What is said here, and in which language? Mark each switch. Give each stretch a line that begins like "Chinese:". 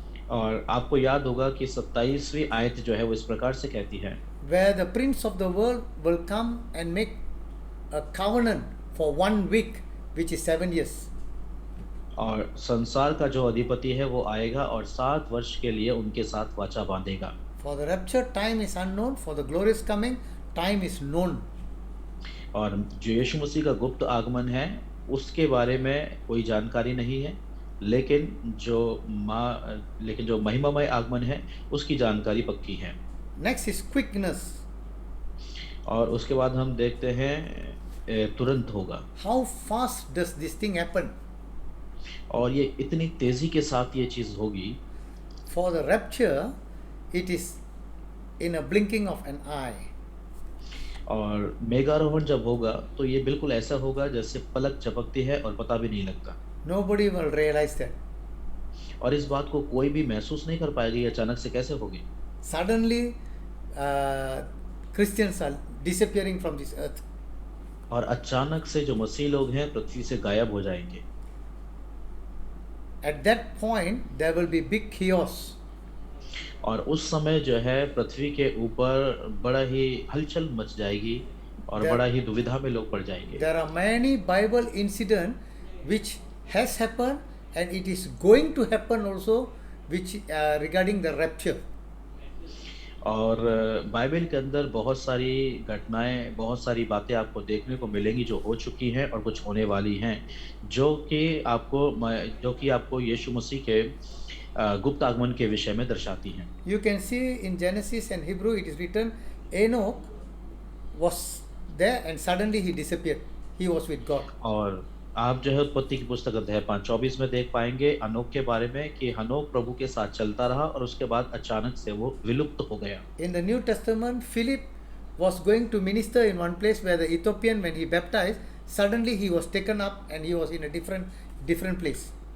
Hindi: और आपको याद होगा कि 27वीं आयत जो है वो इस प्रकार से कहती है,
English: Where the prince of the world will come and make a covenant for 1 week, which is 7 years.
Hindi: और संसार का जो अधिपति है वो आएगा और 7 वर्ष के लिए उनके साथ वाचा बांधेगा।
English: For the rapture, time is unknown. For the glorious coming, time is known.
Hindi: और जो यीशु मसीह का गुप्त आगमन है उसके बारे में कोई जानकारी नहीं है, लेकिन जो महिमामय आगमन है उसकी जानकारी पक्की है।
English: Next is quickness.
Hindi: और उसके बाद हम देखते हैं तुरंत होगा।
English: How fast does this thing happen?
Hindi: और ये इतनी तेजी के साथ ये चीज होगी।
English: For the rapture, it is in a blinking of an eye.
Hindi: और मेघारोहण जब होगा तो ये बिल्कुल ऐसा होगा जैसे पलक झपकती है और पता भी नहीं लगता।
English: Nobody will realize that.
Hindi: और इस बात को कोई भी महसूस नहीं कर पाएगा, ये अचानक से कैसे होगी।
English: Suddenly, uh, Christians are disappearing from this earth.
Hindi: और अचानक से जो मसीह लोग हैं पृथ्वी से गायब हो जाएंगे।
English: At that point, there will be big chaos.
Hindi: और उस समय जो है पृथ्वी के ऊपर बड़ा ही हलचल मच जाएगी और
English: There,
Hindi: बड़ा ही दुविधा में लोग पड़ जाएंगे।
English: there are many Bible incidents which has happened and it is going to happen also, which regarding the rapture.
Hindi: और बाइबल के अंदर बहुत सारी घटनाएं, बहुत सारी बातें आपको देखने को मिलेंगी जो हो चुकी हैं और कुछ होने वाली हैं, जो कि आपको यीशु मसीह के गुप्त आगमन के विषय में दर्शाती हैं।
English: You can see in Genesis and Hebrew it is written Enoch was there and suddenly he disappeared. He was with God.
Hindi: और आप जो है उत्पत्ति की पुस्तक अध्याय 5:24 में देख पाएंगे हनोक के बारे में कि हनोक प्रभु के साथ चलता रहा और उसके बाद अचानक से वो विलुप्त हो गया।
English: In the New Testament, Philip was going to minister in one place where the Ethiopian, when he baptized, suddenly he was taken up and he was in a different place.